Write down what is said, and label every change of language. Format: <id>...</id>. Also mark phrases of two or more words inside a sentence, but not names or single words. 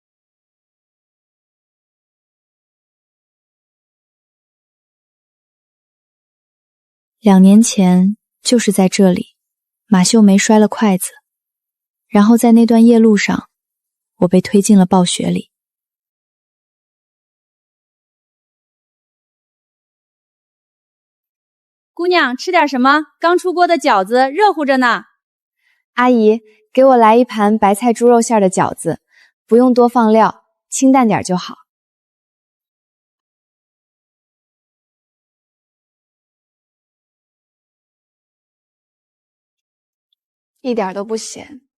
<zh>2 年前，就是在這裡，馬秀梅摔了筷子，然後在那段夜路上，我被推進了暴雪裡。姑娘，吃點什麼？剛出鍋的餃子熱乎着呢。阿姨，給我來1盤白菜豬肉餡的餃子，不用多放料，清淡點就好。一點都不鹹。</zh>